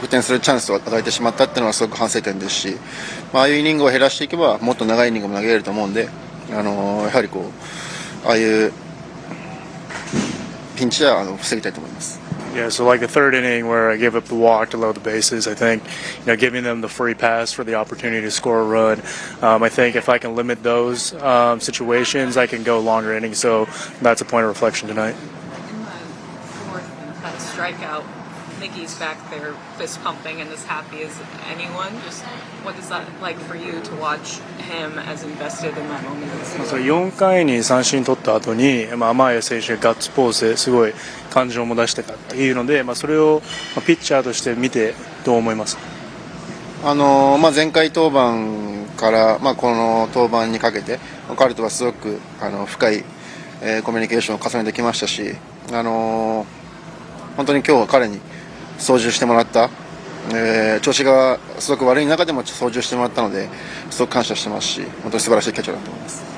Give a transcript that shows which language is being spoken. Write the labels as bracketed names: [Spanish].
[Japanese] 得点するチャンスを与えてしまったっていうのはすごく反省点ですし、ああいうイニングを減らしていけばもっと長いイニングも投げれると思うんで、やはりああいうピンチは防ぎたいと思います。 [English] Yeah, so like the third inning where I gave up the walk to load the bases, I think, giving them the free pass for the opportunity to score a run. I think if I can limit those situations, I can go longer innings. So that's a point of reflection tonight. In the fourth and 10th strikeout, Mickey's back there fist pumping and as happy as anyone. Just what is that like for you to watch him as invested in that moment? [Japanese] 4回に三振取った後に、天谷選手がガッツポーズですごい感情も出してたっていうので、それをピッチャーとして見てどう思いますか？前回登板から、この登板にかけて彼とはすごく深い、コミュニケーションを重ねてきましたし、本当に今日は彼に操縦してもらった、調子がすごく悪い中でも操縦してもらったのですごく感謝してますし、本当に素晴らしいキャッチャーだと思います。